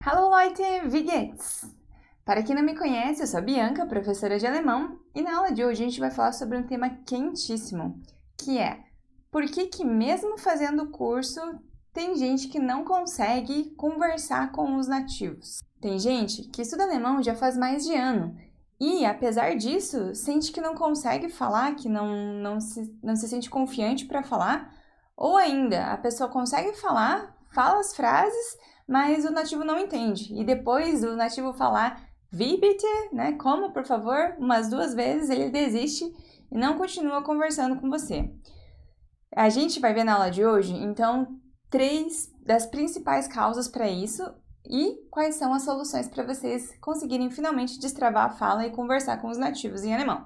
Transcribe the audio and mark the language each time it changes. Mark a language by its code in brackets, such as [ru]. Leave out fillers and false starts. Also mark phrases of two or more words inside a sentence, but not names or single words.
[de] Hallo Leute, wie geht's? [pt] Para quem não me conhece, eu sou a Bianca, professora de alemão, e na aula de hoje a gente vai falar sobre um tema quentíssimo, que é por que mesmo fazendo o curso, tem gente que não consegue conversar com os nativos. Tem gente que estuda alemão já faz mais de ano, e apesar disso, sente que não consegue falar, que não se sente confiante para falar, ou ainda, a pessoa consegue falar, fala as frases, mas o nativo não entende. E depois do nativo falar [de] wie bitte, [pt] né, como, por favor, umas 2 vezes, ele desiste e não continua conversando com você. A gente vai ver na aula de hoje, então, 3 das principais causas para isso e quais são as soluções para vocês conseguirem finalmente destravar a fala e conversar com os nativos em alemão.